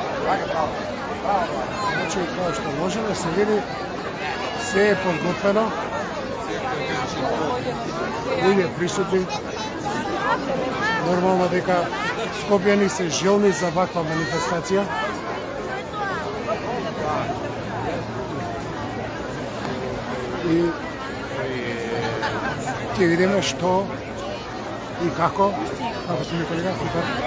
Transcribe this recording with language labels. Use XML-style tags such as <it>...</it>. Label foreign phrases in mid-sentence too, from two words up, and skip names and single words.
<sr>Znači, kao što može da se vidi, sve je podgotveno. Ljudi prisutni.</sr> <mk>Normalno дека Скопјани се желни за ваква манифестација. И ќе видиме што и како. Како си ми колега, супер.</mk>